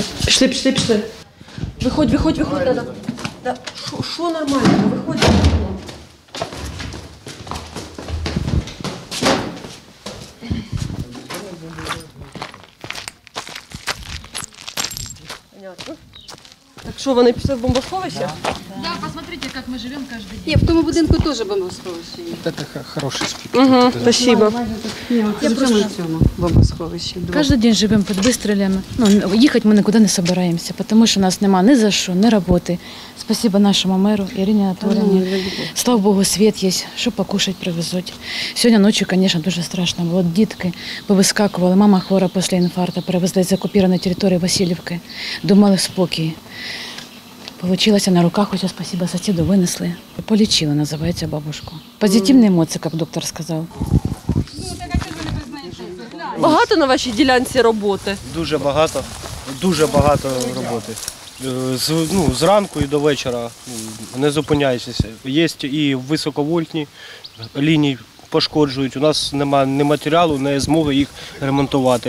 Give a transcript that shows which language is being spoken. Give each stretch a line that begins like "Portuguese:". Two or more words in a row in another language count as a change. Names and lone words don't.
Ukrainian: Пішли. Виходь. Що нормально? Виходь.
Russian: Понятно.
Ukrainian: Так що, вони пішли в бомбосховище?
Russian: Да, посмотрите, как мы живем каждый день.
Ukrainian: Ні, в тому будинку теж бомбосховище є.
Russian: Это хороший спик. Угу, спасибо.
Ukrainian: Я просто на цьому бомбосховищі.
Russian: Каждый день живем под выстрелами. Ну, ехать мы никуда не собираемся, потому что у нас нема ни за что, ни работы. Спасибо нашему мэру Ирине Анатольевне. Слава Богу, свет есть, что покушать привезуть. Сегодня ночью, конечно,
Ukrainian: дуже страшно было. Дітки повискакували. Мама хвора після інфаркту, перевезли з окупованої території Васильівки. Думали спокій.
Russian: Получилось на руках, хотя спасибо соседу вынесли. Полечила, называется, бабушку. Позитивные эмоции, как доктор сказал.
Ukrainian: Багато на вашій ділянці роботи? Дуже багато роботи. Зранку і до вечора не зупиняйтеся. Є і високовольтні лінії пошкоджують. У нас немає ні матеріалу, ні змоги їх ремонтувати.